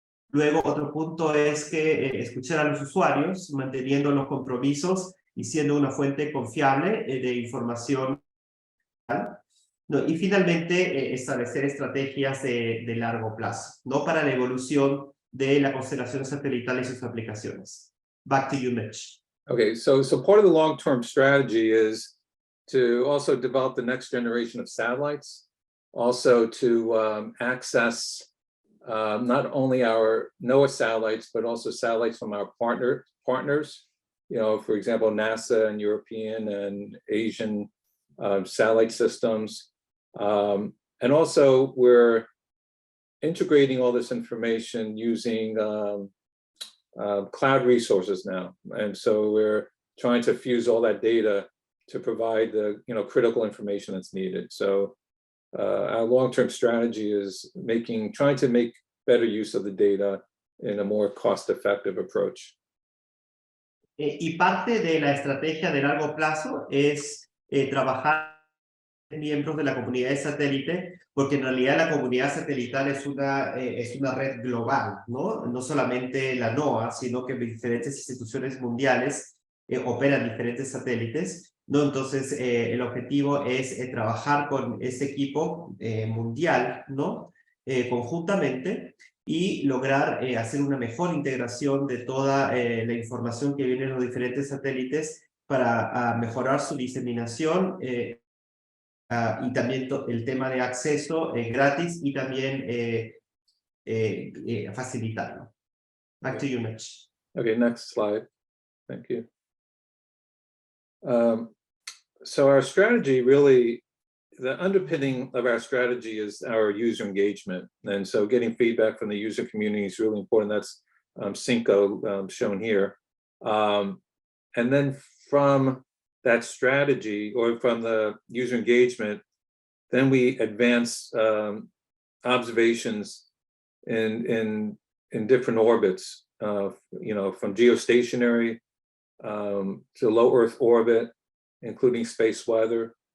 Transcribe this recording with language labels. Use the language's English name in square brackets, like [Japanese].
[Spanish] Luego, otro punto es que escuchar a los usuarios, manteniendo los compromisos y siendo una fuente confiable de información. No, y finalmente, establecer estrategias de largo plazo, ¿no? Para la evolución de la constelación satelital y sus aplicaciones. [English] Back to you, Mitch. Okay, so part of the long-term strategy is to also develop the next generation of satellites, also to access not only our NOAA satellites, but also satellites from our partners, for example, NASA and European and Asian satellite systems. And also we're integrating all this information using cloud resources now. And so we're trying to fuse all that data to provide the critical information that's needed. So our long-term strategy is trying to make better use of the data in a more cost-effective approach. [Spanish] Y parte de la estrategia de largo plazo es trabajar miembros de la comunidad de satélite, porque en realidad la comunidad satelital es una red global, ¿no? No solamente la NOAA, sino que diferentes instituciones mundiales operan diferentes satélites, ¿no? Entonces, el objetivo es trabajar con ese equipo mundial, ¿no? Conjuntamente, y lograr hacer una mejor integración de toda la información que viene de los diferentes satélites para mejorar su diseminación y también el tema de acceso gratis y también facilitarlo. [English] Back to you, Mitch. Okay, next slide. Thank you. So our strategy really, the underpinning of our strategy is our user engagement. And so getting feedback from the user community is really important. That's Cinco shown here. And then from that strategy, or from the user engagement, then we advance observations in different orbits, you know, from geostationary to low Earth orbit, including space weather.